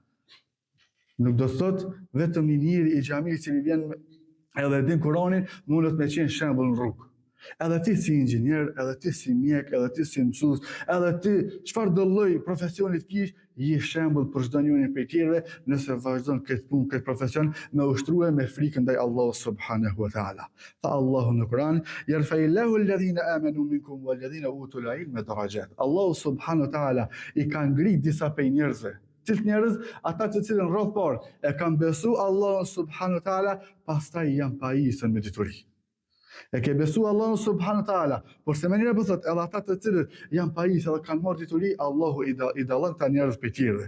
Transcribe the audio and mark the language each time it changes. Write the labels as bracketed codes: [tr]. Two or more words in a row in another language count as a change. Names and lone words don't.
[sq] Nuk do thot vetëm një njeri i xhamisë që vjen edhe din Kur'anin mundet me qenë shembull në rrugë. Edhe ti si inxhinier, edhe ti si mjek, edhe ti si mësues, edhe ti çfarë do lloj profesioni të kish, je shembull për çdo njërin prej tjerëve nëse vazhdon këtë punë, këtë profesion me ushtruar me frikën ndaj Allahut [ar] سبحانه وتعالى. [sq] Tha Allahu në Kur'an: [ar] "يرفع الله الذين آمنوا منكم والذين أوتوا العلم درجات." [sq] Allahu [ar] سبحانه وتعالى [sq] i ka ngrit disa prej njerëzve. Cilët njerëz, ata të cilën rreth parë e kanë besu Allahun [ar] سبحانه وتعالى, [sq] pastaj janë pajisën me dituri. E ke besu Allahun [ar] سبحانه وتعالى, [sq] por se mënyra po thot, edhe ata të cilët janë pajisë edhe kanë marrë dituri, Allahu i dallon ta njerëz prej tjerëve.